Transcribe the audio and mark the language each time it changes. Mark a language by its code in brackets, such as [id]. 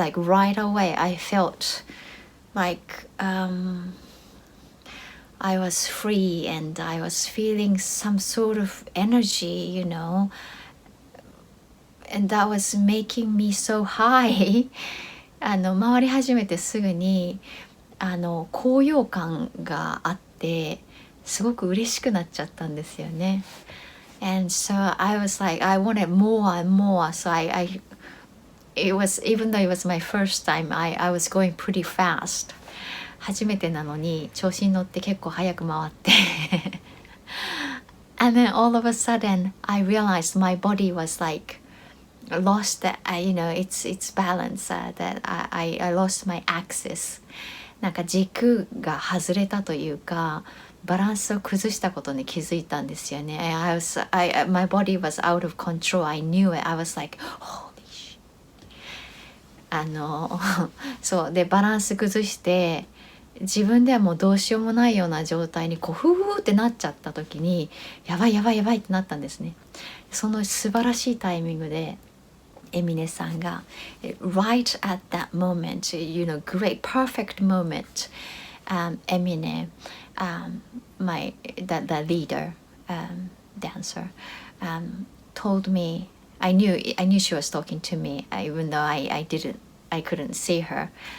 [en] Like right away I felt like I was free, and I was feeling some sort of energy, and that was making me so high. [ja] 回り始めてすぐに高揚感があって、すごく嬉しくなっちゃったんですよね。 [en] And so I was like, I wanted more and more. So it was, even though it was my first time, I was going pretty fast. [ja] 初めてなのに調子に乗って結構早く回って [en] and then all of a sudden I realized my body was like lost that, its balance, that I lost my axis. [ja] なんか軸が外れたというか、バランスを崩したことに気づいたんですよね。 [en] My body was out of control. I knew it. I was like, holy shit. [ja] そうでバランス崩して自分ではもうどうしようもないような状態にこうフーってなっちゃった時に、やばいやばいやばいってなったんですね。その素晴らしいタイミングでエミネさんが [en] right at that moment, great perfect moment, Emine, the leader, dancer, told me, I knew she was talking to me, even though I couldn't see her,